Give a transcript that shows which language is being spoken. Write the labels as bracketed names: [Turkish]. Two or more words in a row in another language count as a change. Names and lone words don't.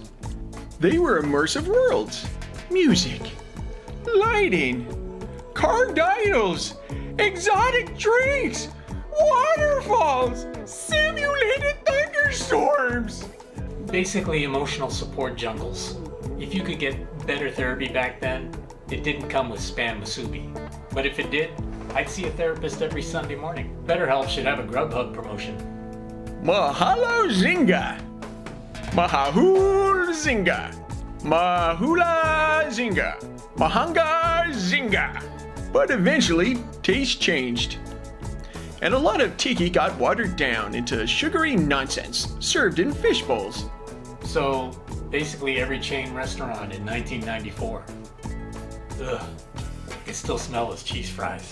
[English] They were immersive worlds. Music, lighting, carved idols, exotic drinks, waterfalls, simulated thunderstorms. Basically emotional support jungles. If you could get better therapy back then, it didn't come with spam musubi. But if it did, I'd see a therapist every Sunday morning. BetterHelp should have a Grubhub promotion. Mahalo Zinga. Mahahul Zinga. Mahula Zinga. Mahanga Zinga. But eventually, taste changed. And a lot of Tiki got watered down into sugary nonsense served in fish bowls. So, basically every chain restaurant in 1994. Ugh, I can still smell those cheese fries.